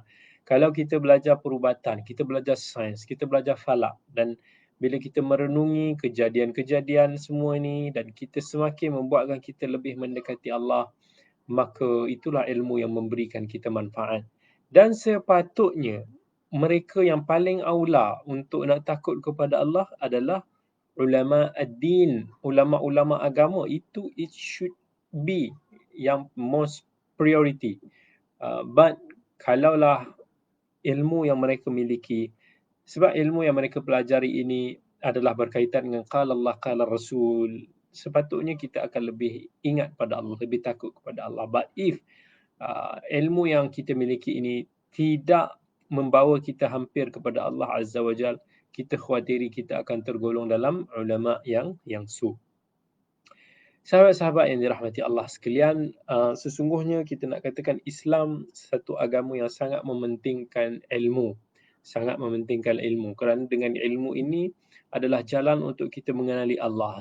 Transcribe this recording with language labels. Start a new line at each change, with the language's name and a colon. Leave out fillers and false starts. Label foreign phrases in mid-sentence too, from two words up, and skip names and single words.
Malay: Kalau kita belajar perubatan, kita belajar sains, kita belajar falak, dan bila kita merenungi kejadian-kejadian semua ini dan kita semakin membuatkan kita lebih mendekati Allah, maka itulah ilmu yang memberikan kita manfaat. Dan sepatutnya mereka yang paling aula untuk nak takut kepada Allah adalah
Arabic: ulama ad-din,
Malay: ulama-ulama agama.
English: Itu it should be yang most priority.
Malay: But kalaulah ilmu yang mereka miliki, sebab ilmu yang mereka pelajari ini adalah berkaitan dengan
Arabic: qala Allah, qala Rasul,
Malay: sepatutnya kita akan lebih ingat pada Allah, lebih takut kepada Allah.
English: But if
Malay: ilmu yang kita miliki ini tidak membawa kita hampir kepada Allah
Arabic: Azza wa Jal,
Malay: kita khawatiri kita akan tergolong dalam ulama yang su. Sahabat-sahabat yang dirahmati Allah sekalian, sesungguhnya kita nak katakan Islam satu agama yang sangat mementingkan ilmu. Sangat mementingkan ilmu. Kerana dengan ilmu ini adalah jalan untuk kita mengenali Allah.